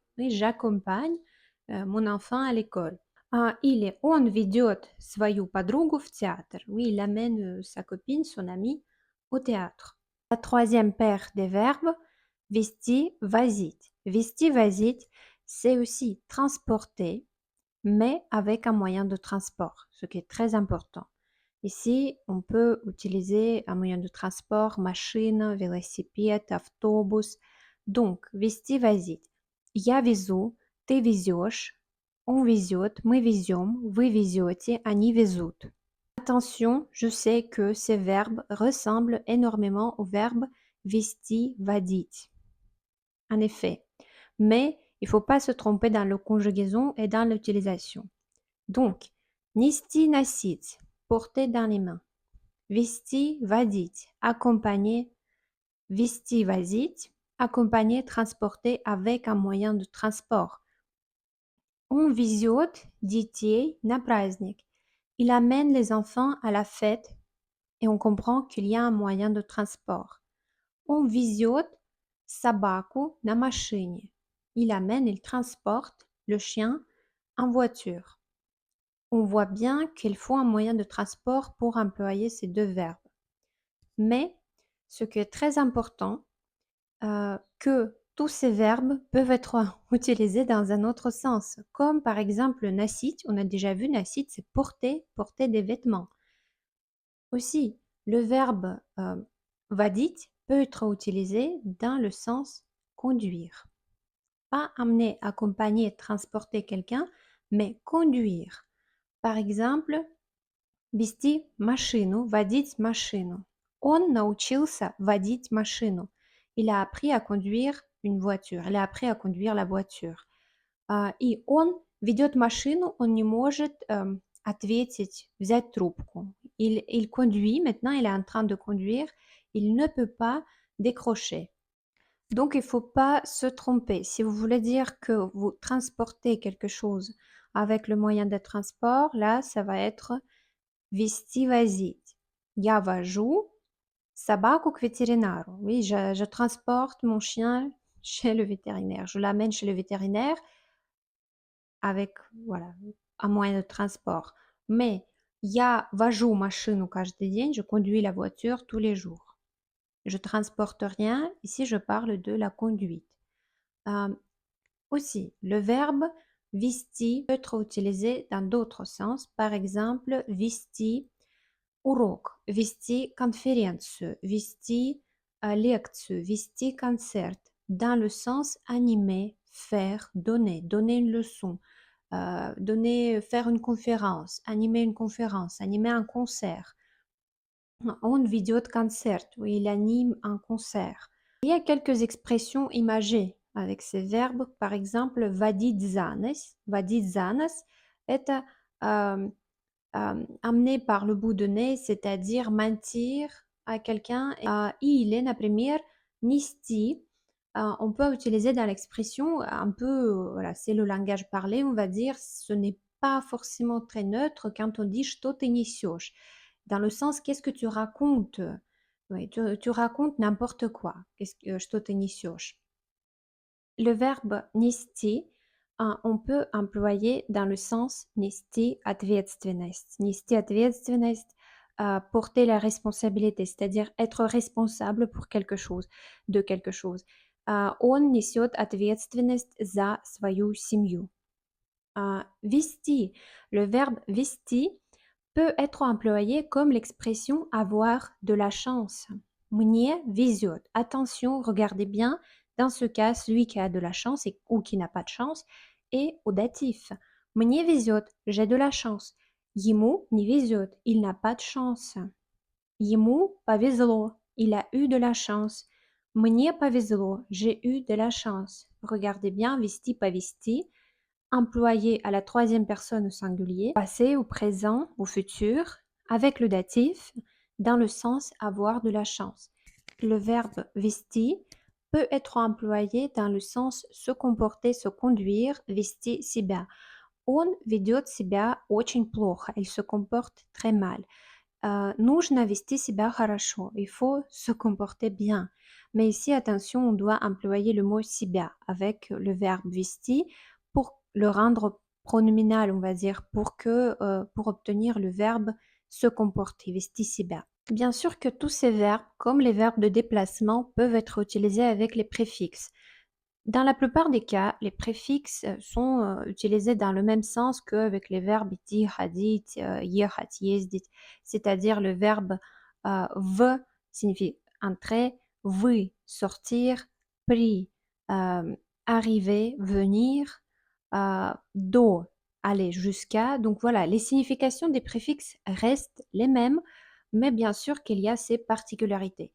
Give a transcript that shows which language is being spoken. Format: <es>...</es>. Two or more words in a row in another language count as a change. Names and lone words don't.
<fr>Oui, j'accompagne mon enfant à l'école.</fr> <ru>Или он ведет свою подругу в театр.</ru> <fr>Oui, il amène sa copine, son amie, au théâtre. La troisième paire des verbes,</fr> <ru>вести, возить. Вести, возить,</ru> <fr>c'est aussi transporter, mais avec un moyen de transport, ce qui est très important. Ici, on peut utiliser un moyen de transport, machine,</fr> <ru>велосипед, автобус. Donc, вести, возить. Я везу, ты везешь, он везет, мы везем, вы везете, они везут.</ru> <fr>La Attention, je sais que ces verbes ressemblent énormément au verbe</fr> <ru>вести, водить.</ru> <fr>En effet, mais il ne faut pas se tromper dans la conjugaison et dans l'utilisation. Donc,</fr> <ru>нести носить,</ru> <fr>porter dans les mains.</fr> <ru>Вести, водить, accompagner. Вести, водить,</ru> <fr>accompagner, transporter avec un moyen de transport.</fr> <ru>On везет детей на праздник.</ru> <fr>Il amène les enfants à la fête et on comprend qu'il y a un moyen de transport.</fr> <ru>On везет собаку на машине.</ru> <fr>Il amène, il transporte le chien en voiture. On voit bien qu'il faut un moyen de transport pour employer ces deux verbes. Mais ce qui est très important, que tous ces verbes peuvent être utilisés dans un autre sens, comme par exemple nasit, on a déjà vu nasit, c'est porter, porter des vêtements. Aussi, le verbe vadit peut être utilisé dans le sens conduire. Pas amener, accompagner, transporter quelqu'un, mais conduire. Par exemple,</fr> <ru>вести машину, водить машину. Он научился водить машину.</ru> <fr>Il a appris à conduire une voiture. Il a appris à conduire la voiture.</fr> <ru>И он ведет машину, он не может ответить, взять трубку.</ru> <fr>Il conduit, maintenant il est en train de conduire, il ne peut pas décrocher. Donc il ne faut pas se tromper. Si vous voulez dire que vous transportez quelque chose avec le moyen de transport, là ça va être</fr> <ru>вести, возить. Я вожу собаку к ветеринару.</ru> <fr>Oui, je transporte mon chien chez le vétérinaire. Je l'amène chez le vétérinaire avec, voilà, un moyen de transport.</fr> <ru>Mais я вожу машину каждый день,</ru> <fr>je conduis la voiture tous les jours. Je transporte rien. Ici, je parle de la conduite. Aussi, le verbe вести peut être utilisé dans d'autres sens. Par exemple,</fr> <ru>вести урок, вести конференцию, вести лекцию, вести концерт,</ru> <fr>dans le sens animer, faire, donner, donner une leçon, donner, faire une conférence, animer un concert.</fr> <ru>On ведет концерт,</ru> <fr>oui, il anime un concert. Il y a quelques expressions imagées avec ces verbes. Par exemple,</fr> <ru>водить за нос. Водить за нос – это</ru> <fr>amener par le bout de nez, c'est-à-dire mentir à quelqu'un.</fr> <ru>Или, например, нести.</ru> <fr>On peut utiliser dans l'expression un peu, voilà, c'est le langage parlé, on va dire, ce n'est pas forcément très neutre quand on dit</fr> <ru>что ты несешь,</ru> <fr>dans le sens qu'est-ce que tu racontes. Oui, tu racontes n'importe quoi. Qu'est-ce que</fr> <ru>что ты несешь?</ru> <fr>Le verbe нести, on peut employer dans le sens</fr> <ru>нести ответственность. Нести ответственность,</ru> <fr>porter la responsabilité, c'est-à-dire être responsable pour quelque chose, de quelque chose.</fr> <ru>Он несет ответственность за свою семью. Вести,</ru> <fr>le verbe вести peut être employé comme l'expression avoir de la chance.</fr> <ru>Мне везет.</ru> <fr>Attention, regardez bien, dans ce cas, celui qui a de la chance ou qui n'a pas de chance est au datif.</fr> <ru>Мне везет,</ru> <fr>j'ai de la chance.</fr> <ru>Ему не везет,</ru> <fr>il n'a pas de chance.</fr> <ru>Ему повезло,</ru> <fr>il a eu de la chance.</fr> <ru>Мне повезло,</ru> <fr>j'ai eu de la chance. Regardez bien,</fr> <ru>вести, повести,</ru> <fr>employé à la troisième personne au singulier, passé, au présent, au futur, avec le datif, dans le sens avoir de la chance. Le verbe вести peut être employé dans le sens se comporter, se conduire,</fr> <ru>вести себя. Он ведет себя очень плохо,</ru> <fr>il se comporte très mal.</fr> <ru>Нужно вести себя хорошо,</ru> <fr>il faut se comporter bien. Mais ici, attention, on doit employer le mot себя avec le verbe вести pour le rendre pronominal, on va dire, pour obtenir le verbe se comporter,</fr> <ru>вести себя.</ru> <fr>Bien sûr que tous ces verbes, comme les verbes de déplacement, peuvent être utilisés avec les préfixes. Dans la plupart des cas, les préfixes sont utilisés dans le même sens qu'avec les verbes</fr> <ru>идти, ходить, ехать, ездить,</ru> <fr>c'est-à-dire le verbe в signifie entrer, вы sortir, при arriver, venir, до aller jusqu'à. Donc voilà, les significations des préfixes restent les mêmes, mais bien sûr qu'il y a ces particularités.</fr>